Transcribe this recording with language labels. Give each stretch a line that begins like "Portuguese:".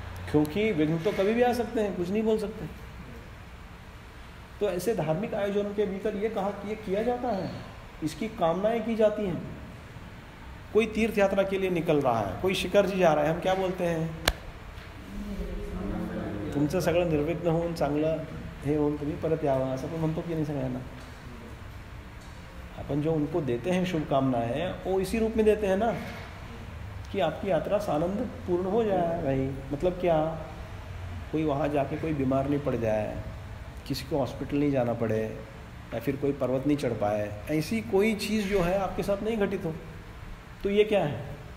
Hindi: क्योंकि विघ्न तो कभी भी आ सकते हैं, कुछ नहीं बोल सकते। तो ऐसे धार्मिक आयोजनों के भीतर ये कहा कि ये किया जाता है, इसकी कामनाएं की जाती हैं। कोई तीर्थ यात्रा के लिए निकल रहा है, कोई शिखर जी जा रहा है, हम क्या बोलते हैं?
Marathi: तुमचं सगळं निर्विघ्न होऊन चांगलं हे होऊन तुम्ही परत यावं, असं पण म्हणतो की नाही सगळ्यांना?
Hindi: अपन जो उनको देते हैं शुभकामनाएं, वो इसी रूप में देते हैं ना, कि आपकी यात्रा सानंद पूर्ण हो जाए भाई। मतलब क्या? कोई वहाँ जाके कोई बीमार नहीं पड़ जाए, किसी को हॉस्पिटल नहीं जाना पड़े, या फिर कोई पर्वत नहीं चढ़ पाए, ऐसी कोई चीज़ जो है आपके साथ नहीं घटित हो। तो ये क्या है?